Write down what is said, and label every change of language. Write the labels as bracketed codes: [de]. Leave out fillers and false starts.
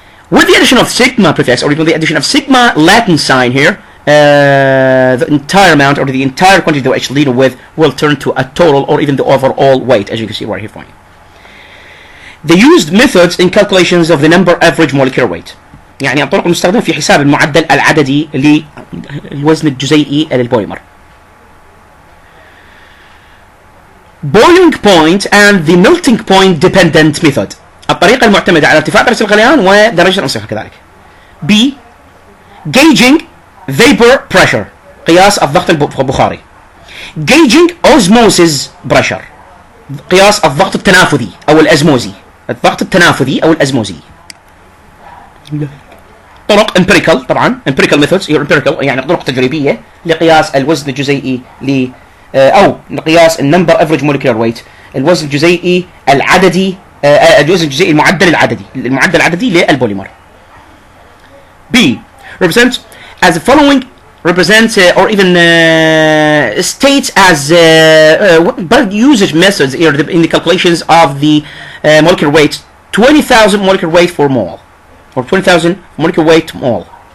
[en] With the addition of sigma prefix or even the addition of sigma Latin sign here, the entire amount or the entire quantity that we're actually dealing with will turn to a total or even the overall weight, as you can see right here for you. The used methods in calculations of the number average molecular weight. [ar] يعني الطرق المستخدمة في حساب المعدل العددي للوزن الجزيئي للبوليمر. [en] Boiling point and the melting point dependent method. [ar] الطريقة المعتمدة على ارتفاع درجة الغليان ودرجة الانصهار كذلك. [en] B. Gauging vapor pressure. [ar] قياس الضغط البخاري. [en] Gauging osmosis pressure. [ar] قياس الضغط التنافذي أو الأزموزي. الضغط التنافذي أو الأزموزي. طرق empirical طبعا [en] empirical methods [ar] empirical يعني طرق تجريبية لقياس الوزن الجزيئي أو لقياس النمبر [en] average molecular weight [ar] الوزن الجزيئي العددي الوزن الجزيئي المعدل العددي للبوليمر. [en] B represents as the following represents or even states as by usage methods in the calculations of the molecular weight 20,000 molecular weight for mole or 20,000 molecular weight mole.